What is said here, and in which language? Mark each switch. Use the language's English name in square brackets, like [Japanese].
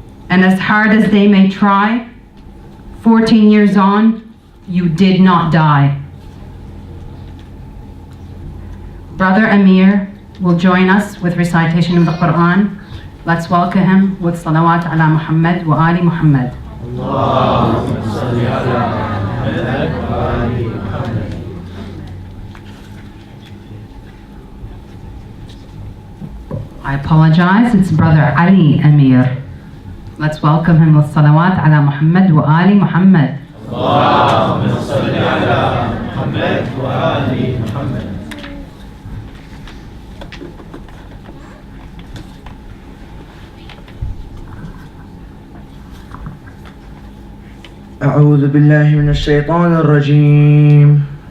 [English] And as hard as they may try, 14 years on, you did not die. Brother Amir will join us with recitation of the Quran. Let's welcome him with salawat [Arabic] ala Muhammad wa ali Muhammad. اللهم صل على محمد وآل محمد. [English] I apologize, it's Brother Ali Amir. Let's welcome him with salawat [Arabic] ala Muhammad wa ali Muhammad. اللهم صل على محمد وآل محمد. أعوذ بالله من الشيطان الرجيم.